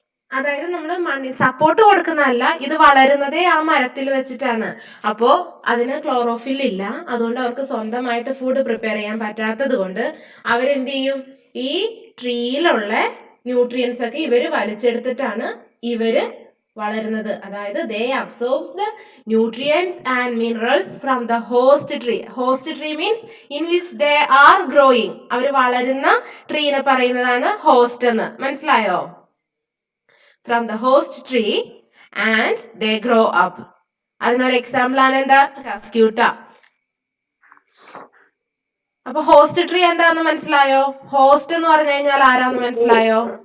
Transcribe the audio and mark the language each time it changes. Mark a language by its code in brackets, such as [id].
[ml] അതായത് നമ്മൾ മണ്ണിൽ സപ്പോർട്ട് കൊടുക്കുന്നതല്ല, ഇത് വളരുന്നതേ ആ മരത്തിൽ വെച്ചിട്ടാണ്. അപ്പോ അതിന് ക്ലോറോഫിൽ ഇല്ല, അതുകൊണ്ട് അവർക്ക് സ്വന്തമായിട്ട് ഫുഡ് പ്രിപ്പയർ ചെയ്യാൻ പറ്റാത്തത് കൊണ്ട് അവരെന്ത് ചെയ്യും? ഈ ട്രീയിലുള്ള ന്യൂട്രിയൻസ് ഒക്കെ ഇവര് വലിച്ചെടുത്തിട്ടാണ് ഇവര് വളരുന്നത്. അതായത് [en] they absorbs the nutrients and minerals from the host tree. Host tree means in which they are growing. [ml] അവർ വളരുന്ന ട്രീനെ പറയുന്നതാണ് ഹോസ്റ്റ് എന്ന്. മനസ്സിലായോ? [en] From the host tree and they grow up. [ml] അതിനൊരു എക്സാമ്പിൾ ആണ് എന്താ? കസ്ക്യൂട്ട. അപ്പൊ ഹോസ്റ്റ് ട്രീ എന്താന്ന് മനസ്സിലായോ? ഹോസ്റ്റ് എന്ന് പറഞ്ഞു കഴിഞ്ഞാൽ ആരാന്ന് മനസ്സിലായോ?